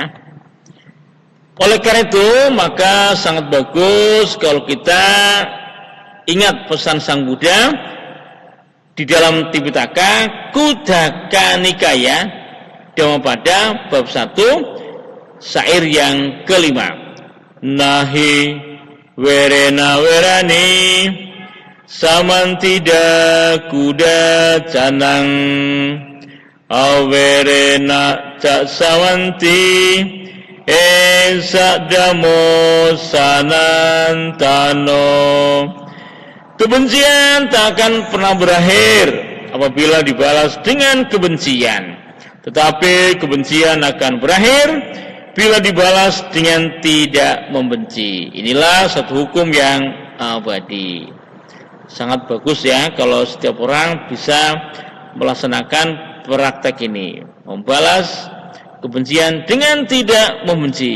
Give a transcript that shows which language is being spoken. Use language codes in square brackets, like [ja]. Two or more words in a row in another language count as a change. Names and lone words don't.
[id] Oleh karena itu, maka sangat bagus kalau kita ingat pesan Sang Buddha di dalam Tipitaka Khuddaka Nikaya Dhammapada bab 1 syair yang kelima. [pi] Nahi werena werani samantida kuda canang awerena cak sawanti esadamo sanantano. [id] Kebencian tak akan pernah berakhir apabila dibalas dengan kebencian, tetapi kebencian akan berakhir bila dibalas dengan tidak membenci. Inilah satu hukum yang abadi. Sangat bagus ya kalau setiap orang bisa melaksanakan praktek ini, membalas kebencian dengan tidak membenci.